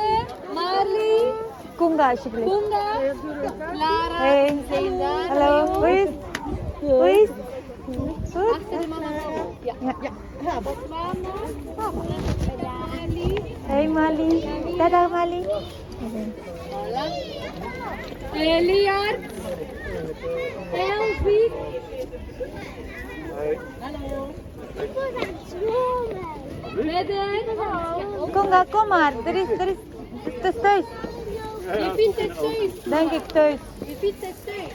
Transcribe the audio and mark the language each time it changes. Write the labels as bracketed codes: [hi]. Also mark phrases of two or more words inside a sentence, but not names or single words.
[nl] Marley. Kunga alsjeblieft. Bunga. Lara. Hey. Zeyda. Hallo, hoe is het? Hoe is het? Goed? Achter de mama. Ja. Ja. Mama. Marley. Hey Mali. Dadah Mali. Hola. Eliar. Elfie. Hallo. Beden. Kunga, kom maar. Er is, het is thuis. Je vindt het thuis. Denk ik thuis. Je vindt het thuis.